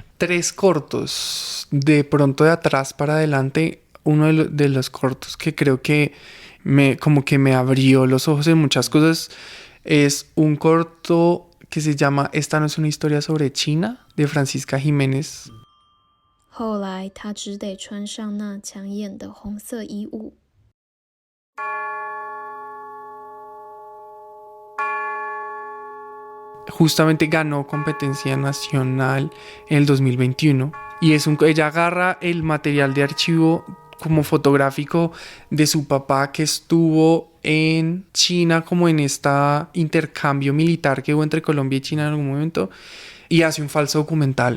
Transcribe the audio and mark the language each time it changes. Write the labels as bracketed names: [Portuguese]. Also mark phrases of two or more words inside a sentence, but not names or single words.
[Spanish] 3 cortos, de pronto de atrás para adelante. Uno de los cortos que creo que me abrió los ojos en muchas cosas es un corto que se llama Esta no es una historia sobre China, de Francisca Jiménez. [Chinese] 后来他只得穿上那抢眼的红色衣物。 [Spanish] Justamente ganó competencia nacional en el 2021 y ella agarra el material de archivo como fotográfico de su papá que estuvo en China como en este intercambio militar que hubo entre Colombia y China en algún momento y hace un falso documental.